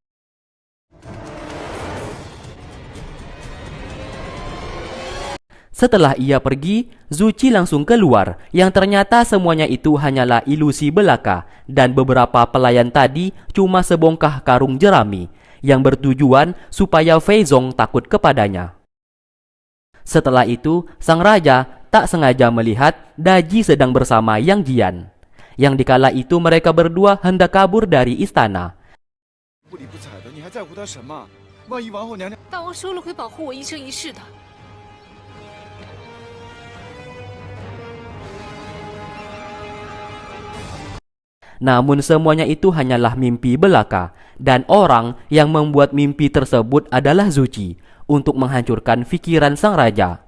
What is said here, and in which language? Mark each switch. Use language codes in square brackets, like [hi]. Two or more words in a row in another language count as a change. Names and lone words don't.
[id] Setelah ia pergi, Zuci langsung keluar yang ternyata semuanya itu hanyalah ilusi belaka dan beberapa pelayan tadi cuma sebongkah karung jerami yang bertujuan supaya Fei Zong takut kepadanya. Setelah itu, sang raja tak sengaja melihat Daji sedang bersama Yang Jian. Yang dikala itu mereka berdua hendak kabur dari istana. [zh] 不理不睬的，你还在乎他什么？万一王后娘娘…… 大王说了会保护我一生一世的。 [id] Namun semuanya itu hanyalah mimpi belaka, dan orang yang membuat mimpi tersebut adalah Zuci untuk menghancurkan pikiran sang raja.